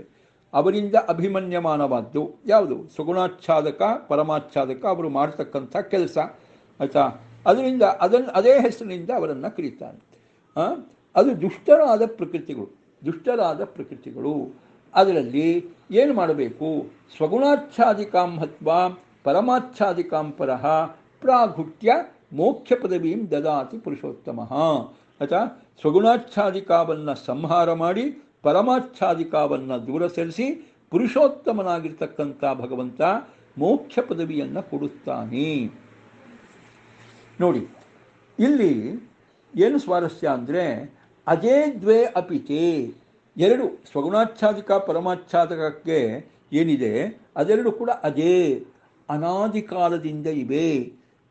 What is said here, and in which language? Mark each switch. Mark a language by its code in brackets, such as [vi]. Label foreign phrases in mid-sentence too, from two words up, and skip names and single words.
[kn] ಅವರಿಂದ ಅಭಿಮನ್ಯಮಾನವಾದ್ದು ಯಾವುದು, ಸ್ವಗುಣಾಚ್ಛಾದಕ ಪರಮಾಚ್ಛಾದಕ, ಅವರು ಮಾಡ್ತಕ್ಕಂಥ ಕೆಲಸ ಆಯಿತಾ, ಅದರಿಂದ ಅದೇ ಹೆಸರಿನಿಂದ ಅವರನ್ನು ಕರೀತಾರೆ. ಅದು ದುಷ್ಟರಾದ ಪ್ರಕೃತಿಗಳು. ಅದರಲ್ಲಿ ಏನು ಮಾಡಬೇಕು, [sa] ಸ್ವಗುಣಾಚ್ಛಾದಿಕಾಂ ಹತ್ವ ಪರಮಾಚ್ಛಾದಿಕಾಂ ಪರಃ ಪ್ರಾಘುಟ್ಯ ಮೋಕ್ಷ ಪದವೀಂ ದದಾತಿ ಪುರುಷೋತ್ತಮ. [kn] ಆಯಿತಾ, ಸ್ವಗುಣಾಚ್ಛಾದಿಕಾವನ್ನು ಸಂಹಾರ ಮಾಡಿ ಪರಮಾಚ್ಛಾದಿಕಾವನ್ನು ದೂರ ಸರಿಸಿ ಪುರುಷೋತ್ತಮನಾಗಿರ್ತಕ್ಕಂಥ ಭಗವಂತ ಮೋಕ್ಷ ಪದವಿಯನ್ನು ಕೊಡುತ್ತಾನೆ. ನೋಡಿ, ಇಲ್ಲಿ ಏನು ಸ್ವಾರಸ್ಯ ಅಂದರೆ [sa] ಅಜೇ ದ್ವೇ ಅಪಿತೇ, [kn] ಎರಡು ಸ್ವಗುಣಾಚ್ಛಾದಿಕ ಪರಮಾಚ್ಛಾದಕಕ್ಕೆ ಏನಿದೆ ಅದೆರಡು ಕೂಡ ಅಜೇ, ಅನಾದಿ ಕಾಲದಿಂದ ಇವೆ.